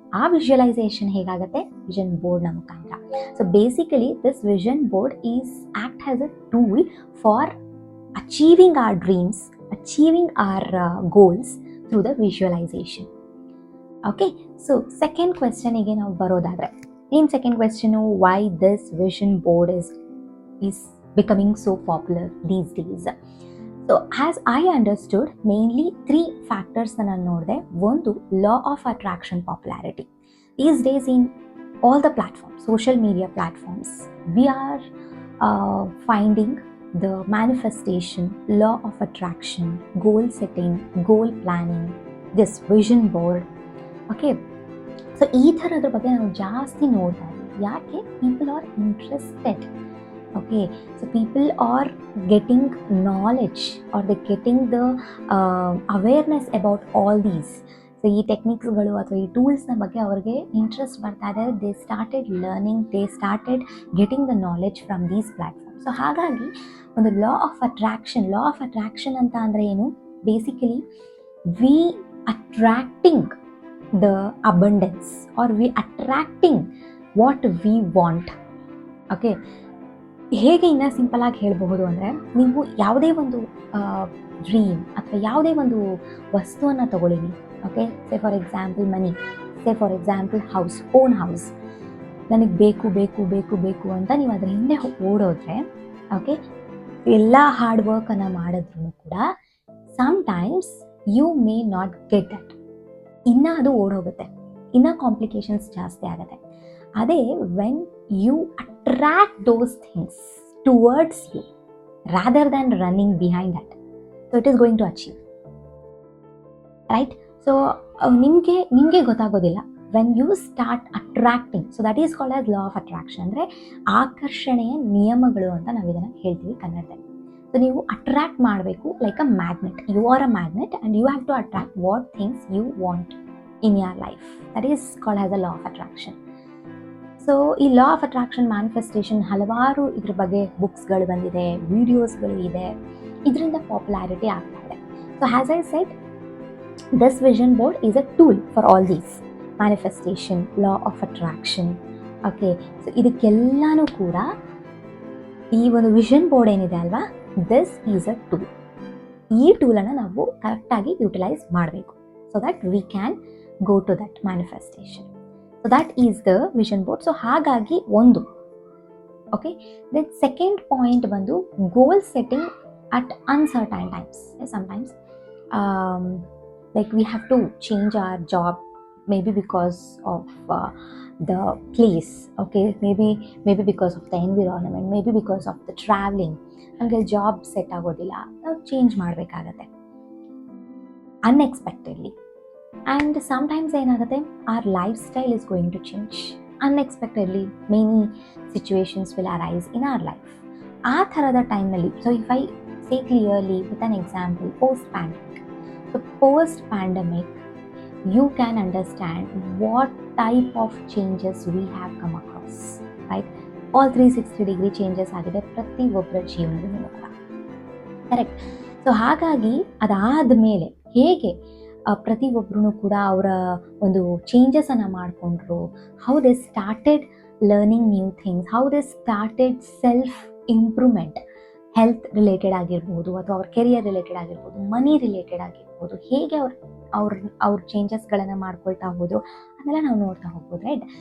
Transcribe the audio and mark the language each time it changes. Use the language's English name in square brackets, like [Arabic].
[Kannada] ಆ ವಿಜುವಲೈಸೇಷನ್ ಹೇಗಾಗುತ್ತೆ, ವಿಷನ್ ಬೋರ್ಡ್ನ ಮುಖಾಂತರ. [English] So basically this vision board is act as a tool for achieving our dreams, achieving our goals through the visualisation. [Kannada] Okay, so second ಕ್ವೆಶ್ಚನಿಗೆ ನಾವು ಬರೋದಾದರೆ, ಏನು second ಕ್ವೆಶ್ಚನು, [English] Why this vision board is becoming so popular these days. So as I understood, mainly 3 factors [Kannada] ನಾನು ನೋಡಿದೆ. [English] ಒಂದು, law of attraction popularity. These days in all the platforms, social media platforms, we are finding the manifestation, law of attraction, goal setting, goal planning, this vision board. [Kannada] Okay, so ಈ ಥರದ ಬಗ್ಗೆ ನಾವು ಜಾಸ್ತಿ ನೋಡ್ತಾ ಇದ್ದೀವಿ. [English] ಯಾಕೆ? People are interested. Okay, so people are getting knowledge, or they're getting the awareness about all these. [Kannada] So ಈ ಟೆಕ್ನಿಕ್ಸ್ಗಳು ಅಥವಾ ಈ ಟೂಲ್ಸ್ನ ಬಗ್ಗೆ ಅವ್ರಿಗೆ ಇಂಟ್ರೆಸ್ಟ್ ಬರ್ತಾ ಇದೆ. [English] They started learning, they started getting the knowledge from these platforms. [Kannada] So ಹಾಗಾಗಿ ಒಂದು law of attraction ಅಂತ ಅಂದರೆ ಏನು? [English] Basically we attracting the abundance, or we attracting what we want. [Kannada] Okay, ಹೇಗೆ ಇನ್ನೂ ಸಿಂಪಲಾಗಿ ಹೇಳಬಹುದು ಅಂದರೆ, ನೀವು ಯಾವುದೇ ಒಂದು ಡ್ರೀಮ್ ಅಥವಾ ಯಾವುದೇ ಒಂದು ವಸ್ತುವನ್ನು ತಗೊಳ್ಳಿ. [English] Okay, say for example money, say for example own house. [Kannada] ನನಗೆ ಬೇಕು ಅಂತ ನೀವು ಅದರ ಹಿಂದೆ ಓಡೋದ್ರೆ, ಓಕೆ, ಎಲ್ಲ ಹಾರ್ಡ್ ವರ್ಕನ್ನು ಮಾಡಿದ್ರು ಕೂಡ [English] Sometimes you may not get that. [Kannada] ಇನ್ನೂ ಅದು ಓಡೋಗುತ್ತೆ, ಇನ್ನೂ ಕಾಂಪ್ಲಿಕೇಶನ್ಸ್ ಜಾಸ್ತಿ ಆಗುತ್ತೆ. [English] ಅದೇ when you attract those things towards you rather than running behind that, so it is going to achieve, right? So [Kannada] ನಿಮಗೆ ಗೊತ್ತಾಗೋದಿಲ್ಲ [English] when you start attracting. So that is called as law of attraction. [Kannada] ಅಂದರೆ ಆಕರ್ಷಣೆಯ ನಿಯಮಗಳು ಅಂತ ನಾವು ಇದನ್ನು ಹೇಳ್ತೀವಿ ಕನ್ನಡದಲ್ಲಿ. [English] so [Kannada] ನೀವು ಅಟ್ರಾಕ್ಟ್ ಮಾಡಬೇಕು [English] Like a magnet. You are a magnet and you have to attract what things you want in your life. That is called as a law of attraction. [Kannada] So ಈ ಲಾ ಆಫ್ ಅಟ್ರಾಕ್ಷನ್ ಮ್ಯಾನಿಫೆಸ್ಟೇಷನ್ ಹಲವಾರು ಇದ್ರ ಬಗ್ಗೆ ಬುಕ್ಸ್ಗಳು ಬಂದಿದೆ, ವಿಡಿಯೋಸ್ಗಳು ಇದೆ, ಇದರಿಂದ popularity ಆಗ್ತಾ ಇದೆ. [English] So as I said, this vision board is a tool for all these manifestation, law of attraction. [Kannada] Okay, so ಇದಕ್ಕೆಲ್ಲನೂ ಕೂಡ ಈ ಒಂದು ವಿಷನ್ ಬೋರ್ಡ್ ಏನಿದೆ ಅಲ್ವಾ, [English] This is a tool. [Kannada] ಈ ಟೂಲನ್ನು ನಾವು ಕರೆಕ್ಟಾಗಿ ಯುಟಿಲೈಸ್ ಮಾಡಬೇಕು, [English] So that we can go to that manifestation. So that is the vision board. So [Kannada] ಹಾಗಾಗಿ ಒಂದು, [English] Okay. Then second point ಬಂದು goal setting at uncertain times. Sometimes like we have to change our job, maybe because of the place, okay, maybe because of the environment, maybe because of the traveling. [Kannada] ನಮಗೆ job set ಆಗೋದಿಲ್ಲ, ನಾವು change ಮಾಡಬೇಕಾಗತ್ತೆ unexpectedly. [English] And sometimes ಏನಾಗುತ್ತೆ, our lifestyle is going to change unexpectedly. Many situations will arise in our life. [Kannada] ಆ ಥರದ ಟೈಮ್ನಲ್ಲಿ, [English] So if I say clearly with an example, post pandemic. So post pandemic you can understand what type of changes we have come across, right? All 360-degree changes [Kannada] ಆಗಿದೆ ಪ್ರತಿಯೊಬ್ಬರ ಜೀವನದಲ್ಲೂ ಕೂಡ, correct. So ಹಾಗಾಗಿ ಅದಾದ ಮೇಲೆ ಹೇಗೆ ಪ್ರತಿಯೊಬ್ಬರೂ ಕೂಡ ಅವರ ಒಂದು ಚೇಂಜಸನ್ನು ಮಾಡಿಕೊಂಡ್ರು, [English] how they started learning new things, how they started self improvement, [Kannada] health related ಆಗಿರ್ಬೋದು ಅಥವಾ ಅವ್ರ ಕೆರಿಯರ್ ರಿಲೇಟೆಡ್ ಆಗಿರ್ಬೋದು, ಮನಿ ರಿಲೇಟೆಡ್ ಆಗಿರ್ಬೋದು, ಹೇಗೆ ಅವ್ರ ಚೇಂಜಸ್ಗಳನ್ನು ಮಾಡ್ಕೊಳ್ತಾ ಹೋದ್ರು ಅದೆಲ್ಲ ನಾವು ನೋಡ್ತಾ ಹೋಗ್ಬೋದು, ರೈಟ್?